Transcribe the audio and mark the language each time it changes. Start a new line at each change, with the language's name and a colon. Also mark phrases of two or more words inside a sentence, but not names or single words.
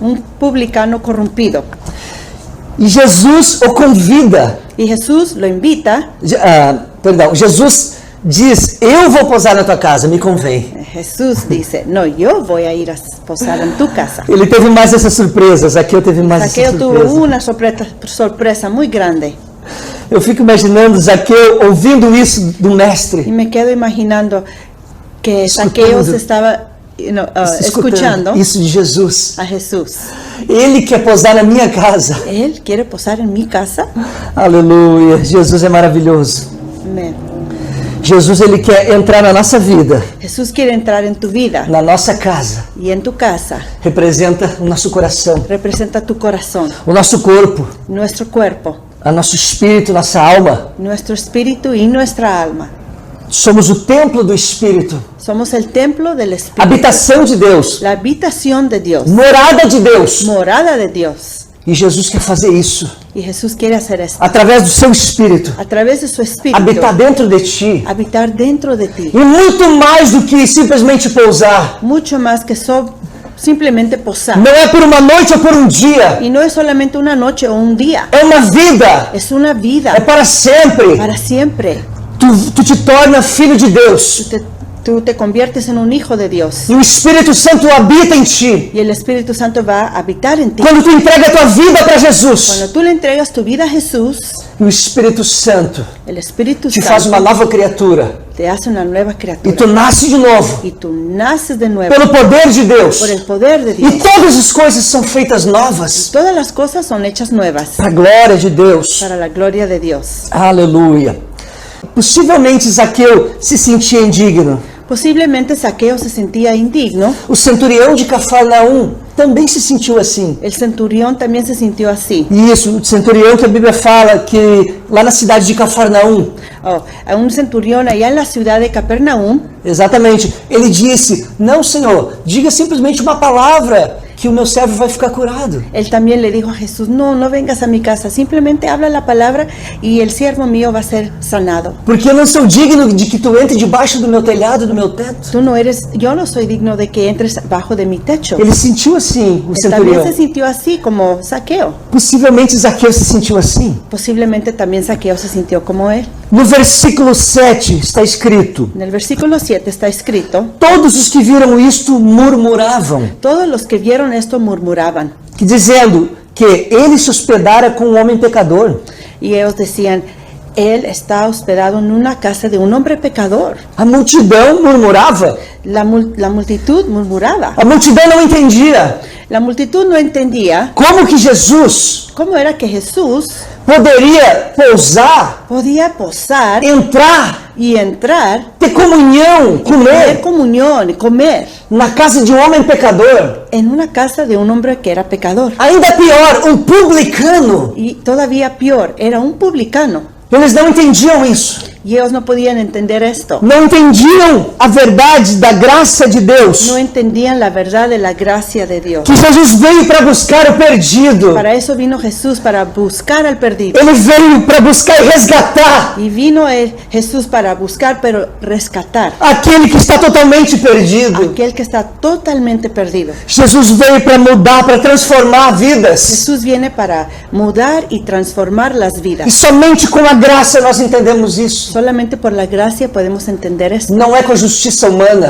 Portuguese: un publicano corrompido. E Jesus o convida.
Spanish: Y Jesús lo invita.
Portuguese: Jesus diz: eu vou pousar na tua casa, me convém.
Spanish: Jesús dice, no, yo voy a ir a posar en tu casa.
Portuguese: Ele teve mais essa surpresa, Zaqueu teve mais essa
Spanish: Zaqueo tuvo
Portuguese: surpresa.
Spanish: una sorpresa muy grande.
Portuguese: Eu fico imaginando Zaqueu ouvindo isso do
Spanish: Y
Portuguese: mestre,
Spanish: me quedo imaginando que Zaqueo se estaba escuchando
Portuguese: isso de Jesus.
Spanish: a Jesús.
Portuguese: Ele quer pousar na minha casa.
Spanish: Él quiere posar en mi casa.
Portuguese: Aleluia, Jesus é maravilhoso.
Spanish: Amén.
Portuguese: Jesus, ele quer entrar na nossa vida,
Spanish: Jesús quiere entrar en tu vida
Portuguese: na nossa casa.
Spanish: y en tu casa.
Portuguese: Representa o nosso coração,
Spanish: Representa tu corazón,
Portuguese: o nosso corpo,
Spanish: nuestro cuerpo,
Portuguese: o nosso espírito, nossa alma.
Spanish: nuestro espíritu y nuestra alma.
Portuguese: Somos o templo do Espírito,
Spanish: Somos el templo del Espíritu,
Portuguese: habitação de Deus,
Spanish: la habitación de Dios,
Portuguese: morada de Deus.
Spanish: morada de Dios.
Portuguese: E Jesus quer fazer isso
Spanish: Y Jesús quiere hacer esto
Portuguese: através do seu Espírito,
Spanish: a través de su espíritu,
Portuguese: habitar dentro de ti.
Spanish: habitar dentro de ti.
Portuguese: E muito mais do que simplesmente pousar.
Spanish: Mucho más que simplemente posar.
Portuguese: Não é por uma noite ou por um dia.
Spanish: Y no es solamente una noche o un día,
Portuguese: É uma vida.
Spanish: es una vida
Portuguese: É para sempre.
Spanish: para siempre.
Portuguese: Tu te torna filho de Deus.
Spanish: Tú te conviertes en un hijo de Dios
Portuguese: E o Espírito Santo habita em ti.
Spanish: y el Espíritu Santo va a habitar en ti.
Portuguese: Quando tu entrega a tua vida para Jesus,
Spanish: Cuando tú le entregas tu vida a Jesús,
Portuguese: e o Espírito Santo
Spanish: el Espíritu
Portuguese: te faz uma
Spanish: Santo
Portuguese: nova criatura.
Spanish: te hace una nueva
Portuguese: E
Spanish: criatura
Portuguese: tu nasce de novo.
Spanish: y tú naces de nuevo
Portuguese: Pelo poder de Deus.
Spanish: por el poder de
Portuguese: E
Spanish: Dios.
Portuguese: todas as coisas são feitas novas.
Spanish: Todas las cosas son hechas nuevas
Portuguese: Para a glória de Deus.
Spanish: para la gloria de Dios.
Portuguese: Aleluia. Possivelmente Zaqueu se sentia indigno.
Spanish: Posiblemente Zaqueo se sentía indigno.
Portuguese: O centurião de Cafarnaum também se sentiu assim.
Spanish: El centurión también se sintió así.
Portuguese: Isso, o centurião que a Bíblia fala que lá na cidade de Cafarnaum,
Spanish: A un centurión allá en la ciudad de Capernaum,
Portuguese: exatamente, ele disse: não, Senhor, diga simplesmente uma palavra que o meu servo vai ficar curado.
Spanish: él también le dijo a Jesús, no vengas a mi casa, simplemente habla la palabra y el siervo mío va a ser sanado.
Portuguese: Porque eu não sou digno de que tu entre debaixo do meu telhado, do meu teto.
Spanish: Yo no soy digno de que entres bajo de mi techo.
Portuguese: Ele sentiu assim, o
Spanish: Él también
Portuguese: centurião.
Spanish: se sintió así como Zaqueo.
Portuguese: Possivelmente Zaqueu se sentiu assim.
Spanish: Posiblemente también Zaqueo se sintió como él.
Portuguese: No versículo 7 está escrito:
Spanish: En el versículo 7 está escrito,
Portuguese: todos os que viram isto murmuravam,
Spanish: todos los que vieron esto murmuraban.
Portuguese: dizendo que ele se hospedara com um homem pecador.
Spanish: Y ellos decían, Él está hospedado en una casa de un hombre pecador.
Portuguese: A multidão murmurava,
Spanish: La multitud murmuraba.
Portuguese: a multidão não entendia
Spanish: La multitud no entendía
Portuguese: como que Jesus
Spanish: cómo era que Jesús
Portuguese: poderia pousar,
Spanish: podía posar
Portuguese: entrar,
Spanish: y entrar,
Portuguese: ter comunhão,
Spanish: tener
Portuguese: comer
Spanish: comunión y comer
Portuguese: na casa de um homem pecador.
Spanish: en una casa de un hombre que era pecador.
Portuguese: Ainda pior, um publicano.
Spanish: Y todavía peor, era un publicano.
Portuguese: Eles não entendiam isso.
Spanish: Y ellos no podían entender esto.
Portuguese: Não entendiam a verdade da graça de Deus.
Spanish: No entendían la verdad de la gracia de Dios.
Portuguese: Que Jesus veio para buscar o perdido.
Spanish: Para eso vino Jesús, para buscar al perdido.
Portuguese: Ele veio para buscar e resgatar
Spanish: Y vino Jesús para buscar, pero rescatar
Portuguese: aquele que está totalmente perdido.
Spanish: aquel que está totalmente perdido.
Portuguese: Jesus veio para mudar, para transformar vidas.
Spanish: Jesús viene para mudar y transformar las
Portuguese: E
Spanish: vidas.
Portuguese: somente com a graça nós entendemos isso.
Spanish: Solamente por la gracia podemos entender esto.
Portuguese: Não é com a justiça humana